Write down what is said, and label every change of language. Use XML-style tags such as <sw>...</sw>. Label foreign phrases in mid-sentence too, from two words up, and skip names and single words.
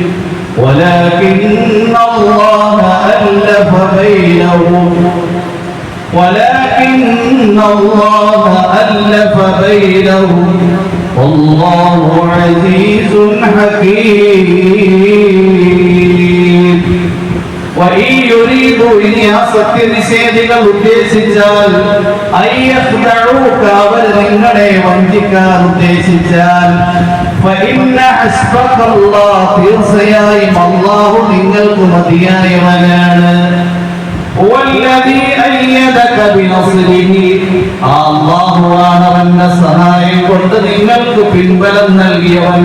<ar>ولكن الله ألف بينهم والله عزيز حكيم. وإن يريدوا إن يصدق</ar> <ml>നിഷേധികൾ ഉദ്ദേശിച്ചാൽ അയ്യഖ്ദഊക അവർ നിങ്ങളെ വഞ്ചിക്കാൻ ഉദ്ദേശിച്ചാൽ</ml> <ar>فإن حسبك الله</ar> <ml>തീർച്ചയായും അല്ലാഹു നിങ്ങൾക്ക് മതിയായവനാണ്.</ml> <ar>والذي أيدك بنصره</ar> <ml>അല്ലാഹുവാണ് അവന്റെ സഹായം കൊണ്ട് നിങ്ങൾക്ക് പിൻബലം നൽകിയവൻ.</ml>